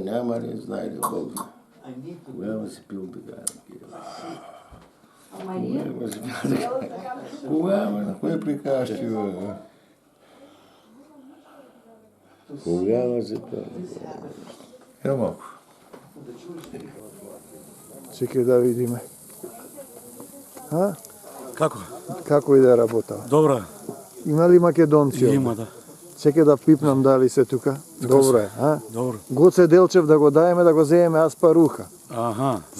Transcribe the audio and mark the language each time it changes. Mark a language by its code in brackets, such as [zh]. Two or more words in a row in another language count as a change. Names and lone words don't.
[mk] Няма ли, знае ли Бог. Кога си пил така? Кога, бе, на кое прикажеш ти, бе? Кога си пил? Ева малко. Чекай да видиме. А? Како? Како иде работа? Добра. Има ли македонци? овде? Има, да. Чекай да пипнам дали се тука. Добро е, а? Добро. Гоце Делчев да го даеме, да го земеме Аспаруха. Аха. Да.